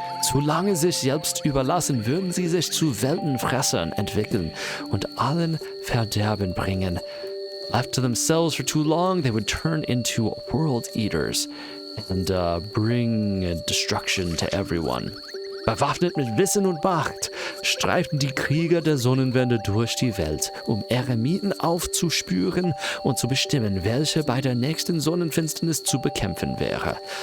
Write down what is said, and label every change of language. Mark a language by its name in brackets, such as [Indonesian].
[German] Zu lange sich selbst überlassen, würden sie sich zu Weltenfressern entwickeln und allen Verderben bringen. [English] Left to themselves for too long, they would turn into world eaters and bring destruction to everyone. [German] Bewaffnet mit Wissen und Macht streiften die Krieger der Sonnenwende durch die Welt, Eremiten aufzuspüren und zu bestimmen, welche bei der nächsten Sonnenfinsternis zu bekämpfen wäre.